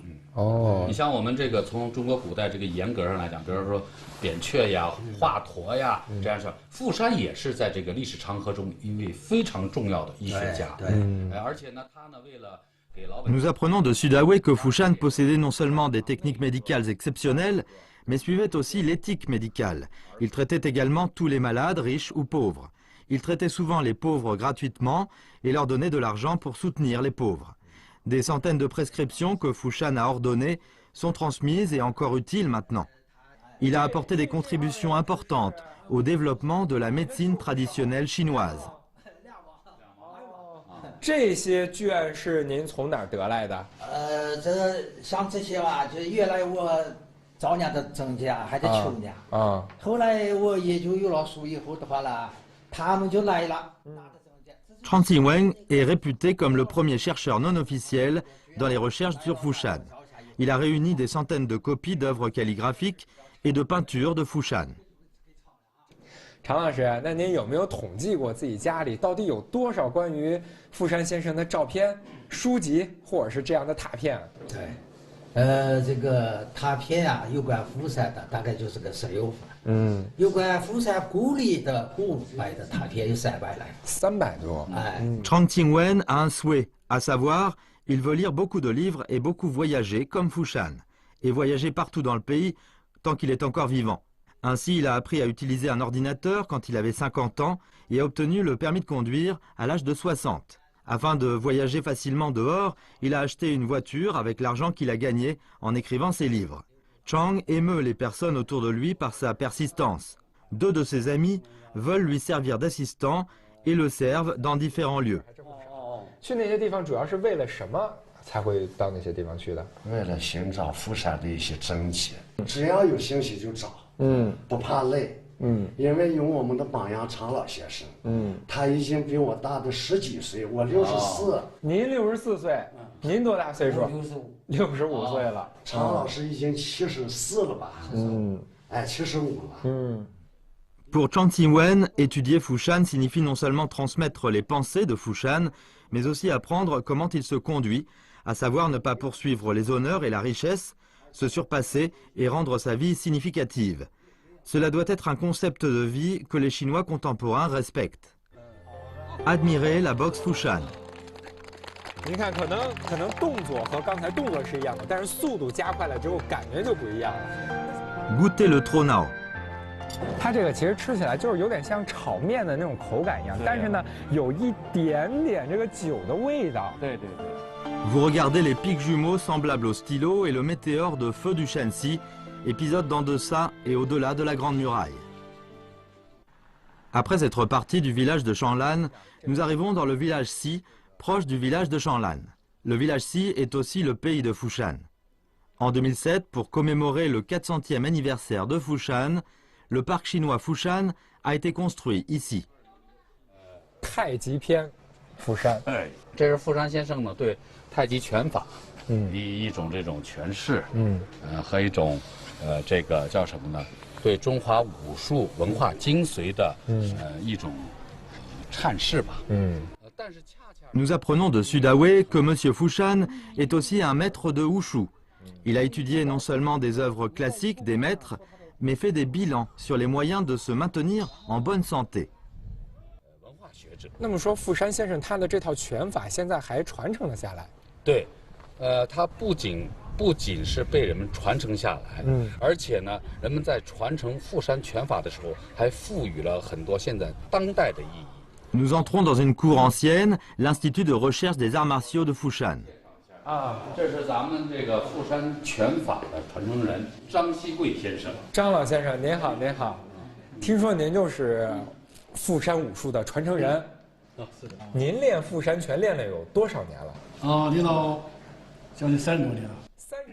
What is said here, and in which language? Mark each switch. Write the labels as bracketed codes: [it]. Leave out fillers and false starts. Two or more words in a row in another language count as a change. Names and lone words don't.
[zh] 哦，你像我们这个从中国古代这个严格上来讲，比如说扁鹊呀、华佗呀这样说，富山也是在这个历史长河中一位非常重要的医学家。对，而且呢，他呢为了给老百姓。 [fr] Nous apprenons de Sudaway que Fushan possédait non seulement des techniques médicales exceptionnelles, mais suivait aussi l'éthique médicale. Il traitait également tous les malades, riches ou pauvres. Il traitait souvent les pauvres gratuitement et leur donnait de l'argent pour soutenir les pauvres. Des centaines de prescriptions que Fushan a ordonnées sont transmises et encore utiles maintenant. Il a apporté des contributions importantes au développement de la médecine traditionnelle chinoise. [zh] 这些卷是您从哪儿得来的？像这些吧，就原来我早年的增加，还在求呢。后来我研究有了书以后的话呢，他们就来了。 [fr] Chang Qingwen est réputé comme le premier chercheur non officiel dans les recherches sur Fushan. Il a réuni des centaines de copies d'œuvres calligraphiques et de peintures de Fushan. [zh] 常老师，那您有没有统计过自己家里到底有多少关于富山先生的照片、书籍或者是这样的塔片？对，这个塔片啊，有关富山的大概就是个16份。有关富山故里的古代的塔片有300来。 300多。 [fr] Chang Qingwen a un souhait, à savoir, il veut lire beaucoup de livres et beaucoup voyager comme Fushan, et voyager partout dans le pays tant qu'il est encore vivant. Ainsi, il a appris à utiliser un ordinateur quand il avait 50 ans et a obtenu le permis de conduire à l'âge de 60. Afin de voyager facilement dehors, il a acheté une voiture avec l'argent qu'il a gagné en écrivant ses livres. Chang émeut les personnes autour de lui par sa persistance. 2 de ses amis veulent lui servir d'assistant et le servent dans différents lieux. [zh] 去那些地方主要是为了什么才会到那些地方去的？为了寻找富山的一些真迹，只要有兴趣就找，不怕累，因为有我们的榜样常老先生，他已经比我大的10几岁，我64，您64岁，您多大岁数？65岁了。常老师已经74了吧？75了。 [fr] Pour Chang Qingwen, étudier Fushan signifie non seulement transmettre les pensées de Fushan, mais aussi apprendre comment il se conduit, à savoir ne pas poursuivre les honneurs et la richesse, se surpasser et rendre sa vie significative. Cela doit être un concept de vie que les Chinois contemporains respectent. Admirer la boxe Fushan. [zh] 您看，可能动作和刚才动作是一样的，但是速度加快了之后，感觉就不一样了。 [fr] Goûter le Tronao. [zh] 它这个其实吃起来就是有点像炒面的那种口感一样，但是呢，有一点点这个酒的味道。对。 [fr] Vous regardez les pics jumeaux semblables au stylo et le météore de feu du Shanxi, épisode d'en deçà et au-delà de la Grande Muraille. Après être partis du village de Shanlan, nous arrivons dans le village Si, proche du village de Shanlan. Le village Si est aussi le pays de Fushan. En 2007, pour commémorer le 400e anniversaire de Fushan, le parc chinois Fushan a été construit ici. [zh] 太极篇，富山。这是富山先生呢对太极拳法，一种这种诠释，和一种这个叫什么呢？对中华武术文化精髓的一种阐释吧。但是恰恰 [fr] Nous apprenons de Sudaway que M. Fushan est aussi un maître de Wushu. Il a étudié non seulement des œuvres classiques des maîtres, mais fait des bilans sur les moyens de se maintenir en bonne santé. [zh] 那么说，富山先生他的这套拳法现在还传承了下来。对，他不仅是被人们传承下来，而且呢，人们在传承富山拳法的时候，还赋予了很多现在当代的意义。 [fr] Nous entrons dans une cour ancienne, l'Institut de recherche des arts martiaux de Fushan. [zh] 这是咱们这个富山拳法的传承人张锡贵先生。张老先生，您好，您好。听说您就是富山武术的传承人。是的。您练富山拳练了有多少年了？练到将近30多年了。